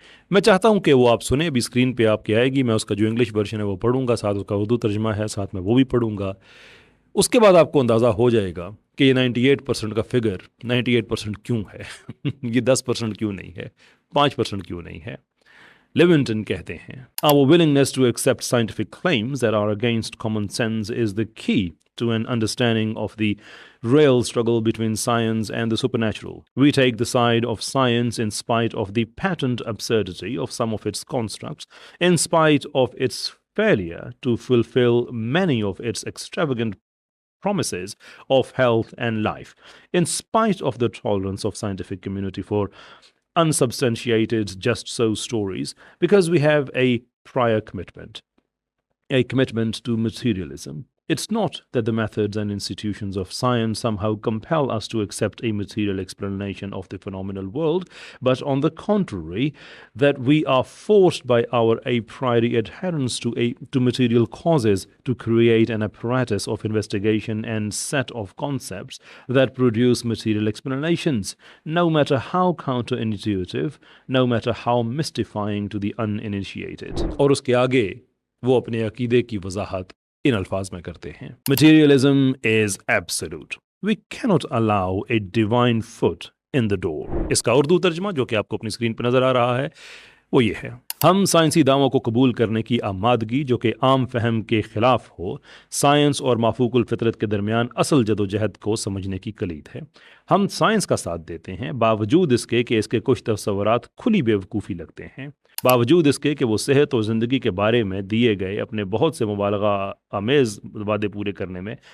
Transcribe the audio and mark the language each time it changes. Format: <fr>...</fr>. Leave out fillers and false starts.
<ur>میں چاہتا ہوں کہ وہ آپ سنیں، ابھی اسکرین پہ آپ کے آئے گی، میں اس کا جو انگلش ورژن ہے وہ پڑھوں گا، ساتھ اس کا اردو ترجمہ ہے، ساتھ میں وہ بھی پڑھوں گا۔ اس کے بعد آپ کو اندازہ ہو جائے گا کہ یہ 98% کا فگر 98% کیوں ہے یہ 10% کیوں نہیں ہے، 5% کیوں نہیں ہے۔ لیونٹن کہتے ہیں</ur> <en>Our willingness to accept scientific claims that are against common sense is the key to an understanding of the real struggle between science and the supernatural. We take the side of science in spite of the patent absurdity of some of its constructs, in spite of its failure to fulfill many of its extravagant promises of health and life, in spite of the tolerance of scientific community for unsubstantiated just so stories, because we have a prior commitment, a commitment to materialism. It's not that the methods and institutions of science somehow compel us to accept a material explanation of the phenomenal world, but on the contrary, that we are forced by our a priori adherence to material causes to create an apparatus of investigation and set of concepts that produce material explanations, no matter how counterintuitive, no matter how mystifying to the uninitiated.</en> <ur>اور اس کے آگے وہ اپنے عقیدے کی وضاحت ان الفاظ میں کرتے ہیں۔</ur> <en>Materialism is absolute. We cannot allow a divine foot in the door.</en> <ur>اس کا اردو ترجمہ جو کہ آپ کو اپنی اسکرین پہ نظر آ رہا ہے وہ یہ ہے: ہم سائنسی دعووں کو قبول کرنے کی آمادگی جو کہ عام فہم کے خلاف ہو، سائنس اور مافوق الفطرت کے درمیان اصل جدوجہد کو سمجھنے کی کلید ہے۔ ہم سائنس کا ساتھ دیتے ہیں باوجود اس کے کہ اس کے کچھ تصورات کھلی بیوقوفی لگتے ہیں، باوجود اس کے کہ وہ صحت اور زندگی کے بارے میں دیے گئے اپنے بہت سے مبالغہ آمیز وعدے پورے کرنے میں</ur>